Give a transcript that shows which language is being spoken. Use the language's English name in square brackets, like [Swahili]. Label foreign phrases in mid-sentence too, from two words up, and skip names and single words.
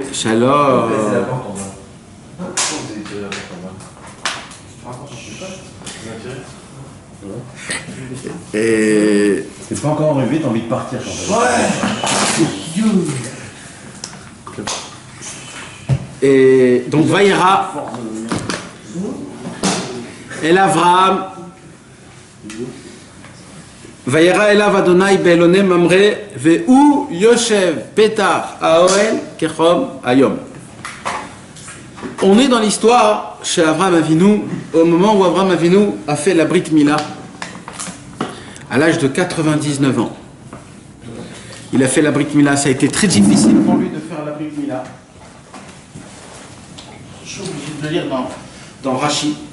[French] Shalom. Et c'est pas encore arrivé, t'as envie de partir quand même. Ouais. Et donc [Hebrew] וירא אל אברהם וירא אליו אדני באלני ממרא והוא יושב פתח האהל כחם היום. [French] On est dans l'histoire chez Avraham Avinu au moment où Avraham Avinu a fait la [Hebrew] ברית מילה [French] à l'âge de 99 ans. Il a fait la [Hebrew] ברית מילה, [French] ça a été très difficile pour lui de faire la [Hebrew] ברית מילה. [French] Je suis obligé de le lire dans Rashi.